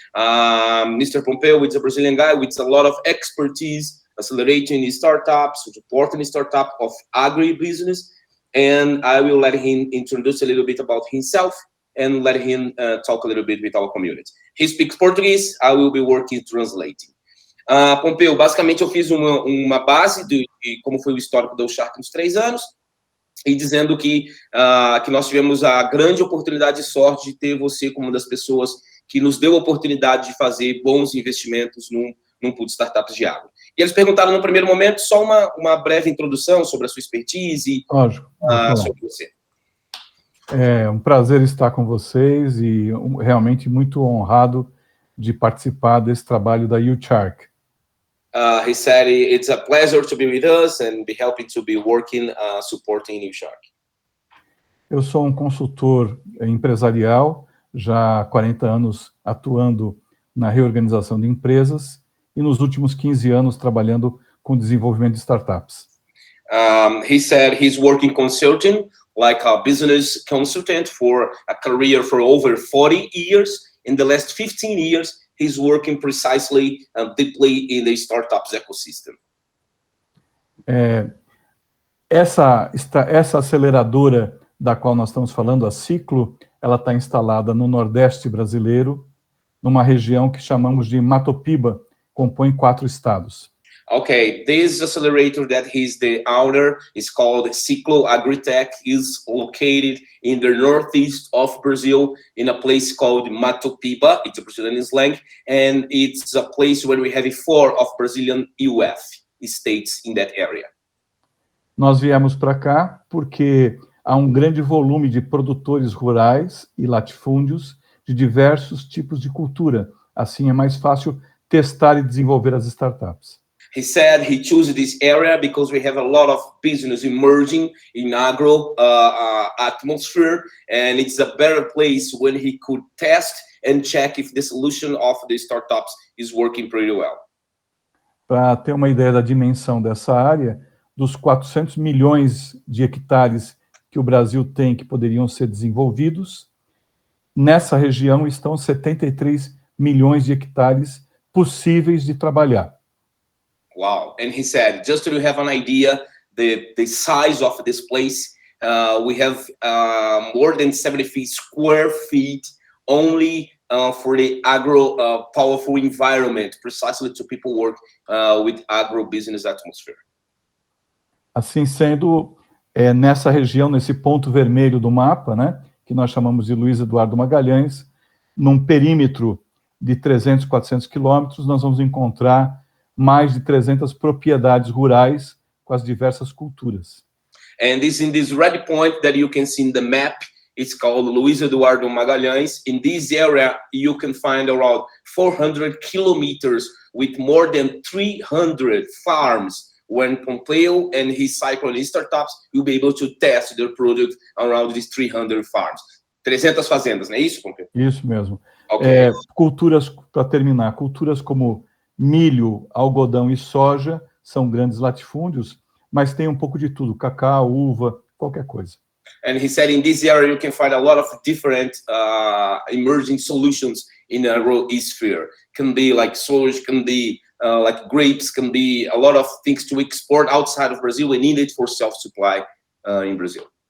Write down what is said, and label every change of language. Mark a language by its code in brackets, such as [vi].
[en] Mr. Pompeo, it's a Brazilian guy with a lot of expertise, accelerating startups, supporting startup of agri-business. And I will let him introduce a little bit about himself and let him talk a little bit with our community. He speaks Portuguese, I will be working translating. [pt] Pompeu, basicamente eu fiz uma base de como foi o histórico da uShark nos 3 anos, e dizendo que nós tivemos a grande oportunidade e sorte de ter você como uma das pessoas que nos deu a oportunidade de fazer bons investimentos num pool de startups de agro. E eles perguntaram no primeiro momento só uma breve introdução sobre a sua expertise. Lógico, sobre você. É um prazer estar com vocês e realmente muito honrado de participar desse trabalho da uShark. [en] He said it's a pleasure to be with us and be helping to be working, supporting uShark. [pt] Eu sou um consultor empresarial, já há 40 anos atuando na reorganização de empresas e nos últimos 15 anos trabalhando com desenvolvimento de startups. [en] He said he's working consulting, like a business consultant for a career for over 40 years. In the last 15 years, he's working precisely and deeply in the startups ecosystem. [pt] Essa aceleradora da qual nós estamos falando, a Cyklo, ela está instalada no Nordeste brasileiro, numa região que chamamos de Matopiba, compõe 4 estados. [en] Okay, this accelerator that he's the owner is called Cyclo Agritech, is located in the northeast of Brazil in a place called Matopiba. It's a Brazilian slang, and it's a place where we have 4 of Brazilian UF states in that area. [pt] Nós viemos para cá porque há um grande volume de produtores rurais e latifúndios de diversos tipos de cultura. Assim é mais fácil testar e desenvolver as startups. [en] He said he chose this area because we have a lot of business emerging in agro atmosphere, and it's a better place when he could test and check if the solution of the startups is working pretty well. [pt] Para ter uma ideia da dimensão dessa área, dos 400 milhões de hectares que o Brasil tem que poderiam ser desenvolvidos, nessa região estão 73 milhões de hectares possíveis de trabalhar. Wow. [en] And he said, just to have an idea, the size of this place, we have more than 70 square feet only for the agro powerful environment, precisely to people work with agro business atmosphere. [pt] Assim sendo, nessa região, nesse ponto vermelho do mapa, né, que nós chamamos de Luiz Eduardo Magalhães, num perímetro de 300, 400 quilômetros, nós vamos encontrar mais de 300 propriedades rurais com as diversas culturas. [en] And this in this red point that you can see in the map, it's called Luiz Eduardo Magalhães. In this area, you can find around 400 kilometers with more than 300 farms. When Pompeo and his Cyclo and his startups will be able to test their product around these 300 farms. [pt] 300 fazendas, não é isso, Pompeo? Isso mesmo. Okay. Culturas, para terminar, culturas como milho, algodão e soja são grandes latifúndios, mas tem um pouco de tudo, cacau, uva, qualquer coisa. [en] And he said in this area you can find a lot of different emerging solutions in a rural sphere. Can be like soja, can be like grapes, can be a lot of things to export outside of Brazil and needed for self-supply in Brazil.